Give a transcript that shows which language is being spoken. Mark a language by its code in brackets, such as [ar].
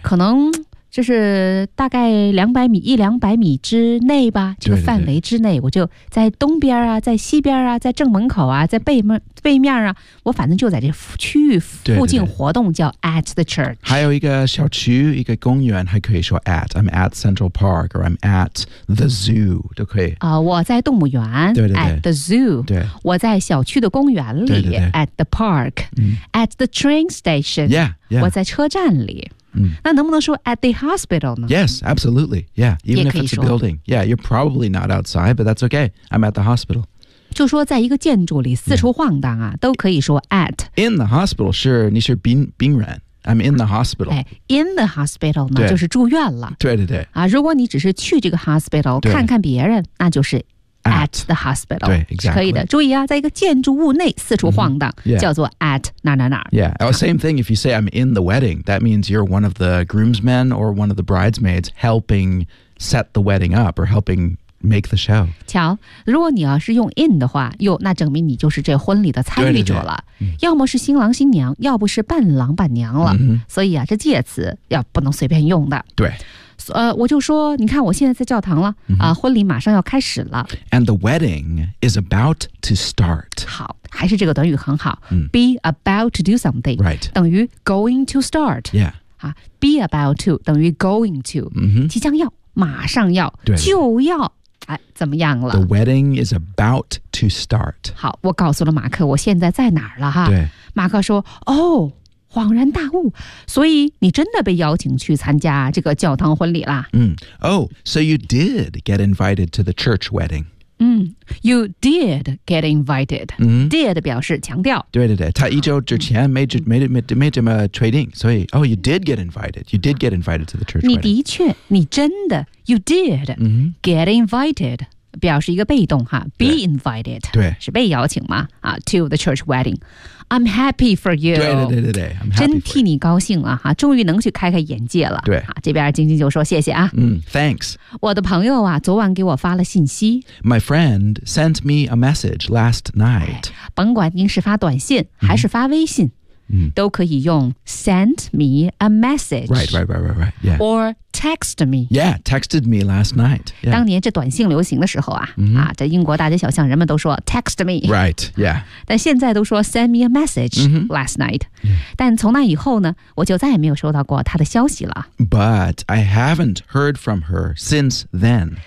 [zh] 可能就是大概一两百米之内吧，这个范围之内，对对对，我就在东边啊，在西边啊，在正门口啊，在背面啊，我反正就在这区域附近活动，对对对， [en] 叫 at the church。 [zh] 还有一个小区，一个公园，还可以说 at。 [en] I'm at Central Park or I'm at the zoo [zh] 都可以。啊、我在动物园，对对对 [en] ，at the zoo。 [zh] 对，我在小区的公园里，对对对 [en] ，at the park、嗯。 at the train station。 Yeah, yeah。 [zh] 我在车站里。嗯、那能不能说 [en] at the hospital [zh] 呢？ [en] Yes, absolutely. Yeah, even if it's a building. Yeah, you're probably not outside, but that's okay. I'm at the hospital. [zh] 就说在一个建筑里四处晃荡啊、yeah. 都可以说 at. [en] In the hospital, sure, [zh] 你是病人。 [en] I'm in the hospital. In the hospital [zh] 呢就是住院了。对对对。啊，如果你只是去这个 hospital 看看别人，那就是 [en] at the hospital. [zh] 对 exactly. 可以的，注意啊，在一个建筑物内四处晃荡、 mm-hmm. yeah. 叫做 at 哪哪哪。 [en] Yeah,、oh, same thing if you say I'm in the wedding, that means you're one of the groomsmen or one of the bridesmaids helping set the wedding up or helping make the show. [zh] 瞧，如果你要是用 in 的话，哟，那证明你就是这婚礼的参与者了。对对对，要么是新郎新娘，要不是伴郎伴娘了。 Mm-hmm. 所以啊，这介词要不能随便用的。对。我就说你看我现在在教堂了、 mm-hmm. 啊、婚礼马上要开始了。 [en] And the wedding is about to start. [zh] 好，还是这个短语很好、 mm. [en] Be about to do something、 right. [zh] 等于 [en] going to start、 yeah. 啊、Be about to 等于 going to、 mm-hmm. [zh] 即将要马上要对就要哎，怎么样了 [en] The wedding is about to start. [zh] 好，我告诉了马克我现在在哪儿了哈。对，马克说哦恍然大悟，所以你真的被邀请去参加这个教堂婚礼啦。 [en] 嗯、Oh, so you did get invited to the church wedding. 嗯 ,you did get invited.、 Mm-hmm. [zh] Did 表示强调。对对对，他一周之前没这么确定，所以 , [en] oh, you did get invited. You did get invited to the church wedding. [zh] 你的确，你真的 , [en] you did、 mm-hmm. get invited. [zh] 表示一个被动哈 ， [en] be invited， [zh] 对，是被邀请嘛？啊 ， [en] to the church wedding， I'm happy for you， [zh] 对对对对对，真替你高兴啊！哈，终于能去开开眼界了。对，啊、这边晶晶就说谢谢啊， [en] 嗯 ，thanks。 [zh] 我的朋友啊，昨晚给我发了信息 [en] ，my friend sent me a message last night、哎。 [zh] 甭管您是发短信还是发微信。嗯 [en] 都可以用 send me a message. Right, right, right, right, right. Yeah. Or text me. Yeah, texted me last night.、Yeah. [zh] 当年这短信流行的时候啊、 mm-hmm. 啊，在英国大街小巷，人们都说 [en] text me. Right, yeah. [zh] 但现在都说 [en] send me a message、 mm-hmm. last night.、 Yeah. [zh] 但从那以后呢，我就再也没有收到过他的消息了。 [en] But I haven't heard from her since then.